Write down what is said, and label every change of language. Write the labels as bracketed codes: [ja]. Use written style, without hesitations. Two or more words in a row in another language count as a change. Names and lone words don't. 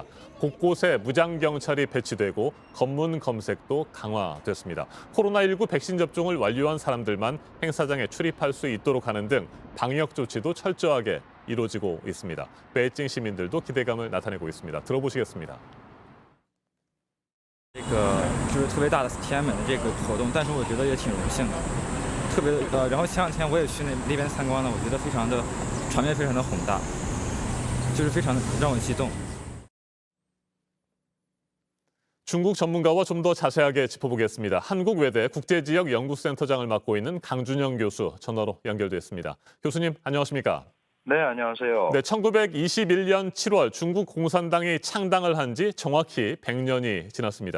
[ko] 곳곳에 무장경찰이 배치되고 검문 검색도 강화됐습니다. 코로나19 백신 접종을 완료한 사람들만 행사장에 출입할 수 있도록 하는 등 방역 조치도 철저하게 이루어지고 있습니다. 베이징 시민들도 기대감을 나타내고 있습니다. 들어보시겠습니다. [zh] 这个就是特别大的天安门的这个活动，但是我觉得也挺荣幸的，特别然后前两天我也去那边参观了，我觉得非常的场面非常的宏大，就是非常的让我激动。 [ko] 중국 전문가와 좀 더 자세하게 짚어보겠습니다. 한국외대 국제지역연구센터장을 맡고 있는 강준영 교수 전화로 연결됐습니다. 교수님 안녕하십니까? 네, 안녕하세요. 네, 1921년 7월 중국 공산당이 창당을 한 지 정확히 100년이 지났습니다.